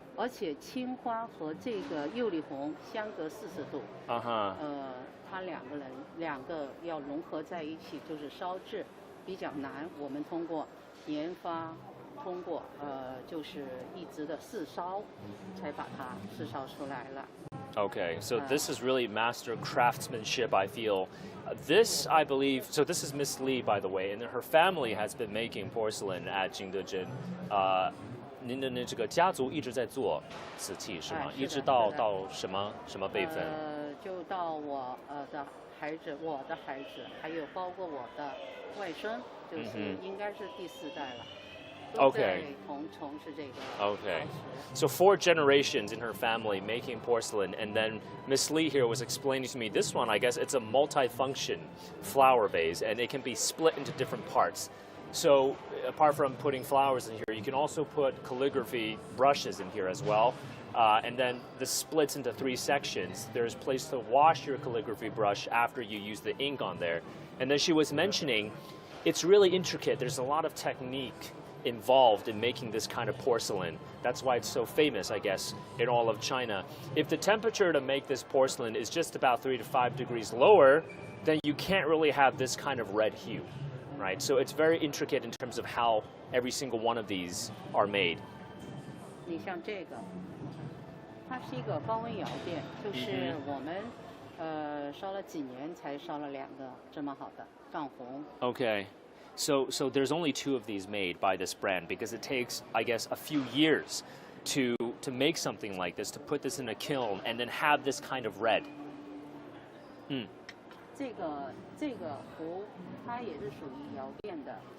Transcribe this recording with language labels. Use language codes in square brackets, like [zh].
[zh] 而且青花和这个釉里红相隔40度。它两个要融合在一起，就是烧制比较难。我们通过研发，通过就是一直的试烧，才把它试烧出来了。 [en] Okay, so this is really master craftsmanship, I feel. This, I believe, so this is Miss Li, by the way, and her family has been making porcelain at Jingdezhen. [zh] 您的这个家族一直在做瓷器是吗？一直到什么辈分？就到我的孩子，还有包括我的外孙，就是应该是第4代了。 [en] Okay. [zh] 从事这个。 [en] Okay. So 4 generations in her family making porcelain, and then Miss Li here was explaining to me this one. I guess it's a multi-function flower vase, and it can be split into different parts. So apart from putting flowers in here, you can also put calligraphy brushes in here as well. And then this splits into 3 sections. There's a place to wash your calligraphy brush after you use the ink on there. And then she was mentioning it's really intricate. There's a lot of technique involved in making this kind of porcelain. That's why it's so famous, I guess, in all of China. If the temperature to make this porcelain is just about 3 to 5 degrees lower, then you can't really have this kind of red hue, right? So it's very intricate in terms of how every single one of these are made. [zh] 你像这个，它是一个高温窑店，就是我们烧了几年才烧了2个这么好的藏红。 [en] Okay. So there's only 2 of these made by this brand because it takes, I guess, a few years to make something like this, to put this in a kiln and then have this kind of red. [zh] 这个壶它也是属于窑店的。